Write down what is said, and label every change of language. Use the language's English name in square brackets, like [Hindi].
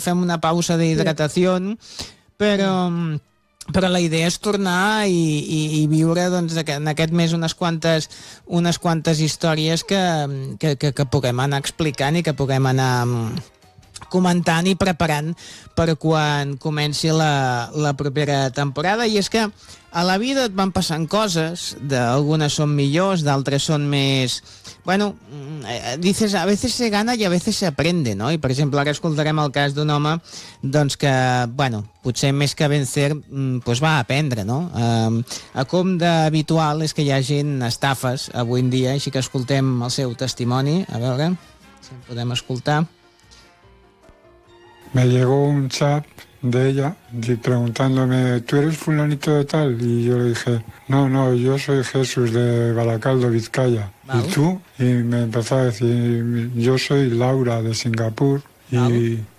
[Catalan] Fem una pausa d'hidratació, però... Però la idea és tornar i viure doncs, en aquest mes unes quantes històries que puguem anar explicant i que puguem anar comentant i preparant per quan comenci la propera temporada. I és que a la vida et van passant coses, d'algunes són millors, d'altres són més... [Spanish] Bueno, dices, a veces se gana y a veces se aprende, no? [Catalan] I, per exemple, ara escoltarem el cas d'un home doncs que, bueno, potser més que [Spanish] vencer, pues [Catalan] va aprendre, no? A com d'habitual és que hi hagi estafes avui en dia, així que escoltem el seu testimoni, a veure si en podem escoltar. [Spanish] Me llegó un chat de ella preguntándome, ¿tú eres fulanito de tal? Y yo le dije, no, no, yo soy Jesús de Baracaldo, Vizcaya. Vale. ¿Y tú? Y me empezó a decir, yo soy Laura de Singapur y vale.